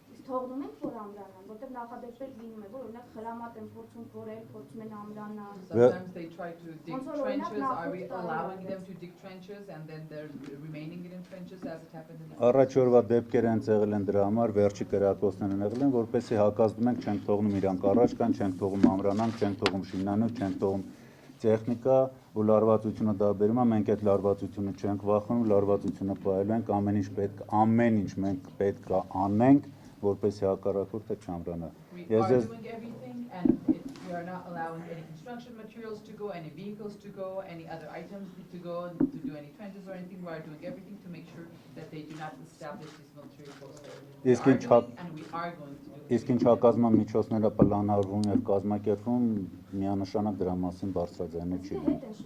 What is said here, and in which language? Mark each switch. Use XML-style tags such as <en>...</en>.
<hy>Թողնում ենք, որ ամրանան, որտեղ նախադեպեր լինում է, որ օրինակ խրամատ են փորձում փորել, փորձում են ամրանալ։</hy> <en>Sometimes they try to dig trenches, are we allowing them to dig trenches and then they're remaining in trenches as it happened in the past?</en> <hy>Առաջ օրվա դեպքեր են եղել են դրա համար, վերջի կրակոցներն են եղել են, որպեսզի հակազդում ենք, չենք թողնում իրանք առաջ կան, չենք թողում ամրանան, չենք թողում շինանոց, չենք թողում տեխնիկա ու լարվածությունը դա բերում է, մենք այդ լարվածությունը չենք վախենում, լարվածությունը պահելու ենք, ամեն ինչ մենք պետք է անենք, որպեսզի հակառակորդը չամրանա։</hy> <en>We are doing everything and we are not allowing any construction materials to go, any vehicles to go, any other items to go, to do any trenches or anything. We are doing everything to make sure that they do not establish these military posts. We are doing and we are going to do.</en> <hy>Իսկ ինչ հակազման միջոցները պլանավորվում եւ կազմակերպվում, միանշանակ դրա մասին բարձրաձայնել չի լինի։</hy>